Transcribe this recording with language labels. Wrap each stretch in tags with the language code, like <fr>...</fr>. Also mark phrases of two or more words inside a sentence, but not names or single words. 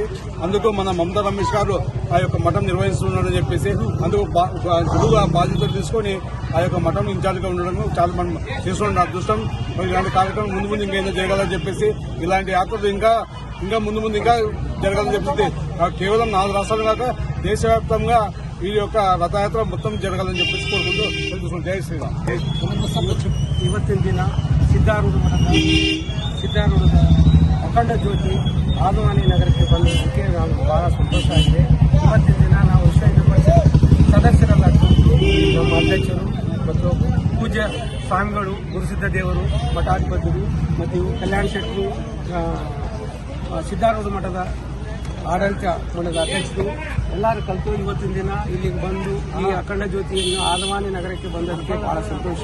<te>అందుకు మన మమతా రమేష్ గారు ఆ యొక్క మఠం నిర్వహిస్తున్నారని చెప్పేసి అందుకు గురువుగా బాధ్యతలు తీసుకొని ఆ యొక్క మఠం ఇన్ఛార్జ్గా ఉండడం చాలా మనం చేసుకున్న అదృష్టం. మరి ఇలాంటి కార్యక్రమం ముందు ముందు ఇంకేదో జరగాలని చెప్పేసి, ఇలాంటి యాత్రలు ఇంకా ముందు ముందు ఇంకా జరగాలని చెప్పేసి, కేవలం 4 రాష్ట్రాలు కాక దేశవ్యాప్తంగా ఈ యొక్క రథయాత్ర మొత్తం జరగాలని చెప్పేసి కోరుకుంటూ జై శ్రీరామ్.</te> <kn>ಇವತ್ತಿನ ದಿನ ಸಿದ್ಧಾರೂಢ ಸಿದ್ಧಾರೂಢದ ಅಖಂಡ ಜ್ಯೋತಿ ಆದವಾನಿ ನಗರಕ್ಕೆ ಬಂದಿದ್ದಕ್ಕೆ ನಾವು ಬಹಳ ಸಂತೋಷ ಆಗಿದೆ. ಇವತ್ತಿನ ದಿನ ನಾವು ವಿಶ್ವ ಹಿಂದೂ ಪರಿಷತ್ ಸದಸ್ಯರೆಲ್ಲ ನಮ್ಮ ಅಧ್ಯಕ್ಷರು ಮತ್ತು ಪೂಜ್ಯ ಸ್ವಾಮಿಗಳು, ಗುರುಸಿದ್ಧ ದೇವರು, ಮಠಾಧಿಪತಿಗಳು ಮತ್ತು ಇವು ಕಲ್ಯಾಣ ಶೆಟ್ಟರು, ಸಿದ್ಧಾರೂಢ ಮಠದ ಆಡಳಿತ ಮಂಡಲದ ಅಧ್ಯಕ್ಷರು ಎಲ್ಲರೂ ಕಲಿತು ಇವತ್ತಿನ ದಿನ ಇಲ್ಲಿಗೆ ಬಂದು ಈ ಅಖಂಡ ಜ್ಯೋತಿಯನ್ನು ಆದವಾನಿ ನಗರಕ್ಕೆ ಬಂದದಕ್ಕೆ ಬಹಳ ಸಂತೋಷ.</kn>